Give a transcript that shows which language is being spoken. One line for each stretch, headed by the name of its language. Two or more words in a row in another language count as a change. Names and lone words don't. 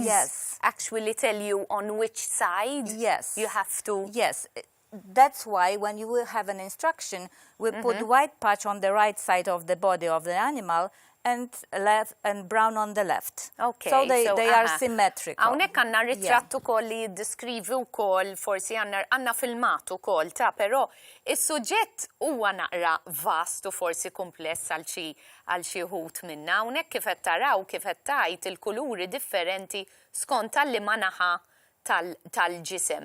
English: Yes. actually tell you on which side Yes. you have to... Yes. That's why when you will have an instruction, we put white patch on the right side of the body of the animal and brown on the left. Okay, So they are symmetrical.
Maltese: Hawnhekk għandna ritratt ukoll li jiddeskrivi wkoll forsi għandna filmat ukoll ta' però is-suġġett huwa naqra vast u forsi kumpless għal xi wħud minna. Hawnhekk kif qed taraw kif qed tgħid il-kuluri differenti skont tal-liema naħa tal-ġisem.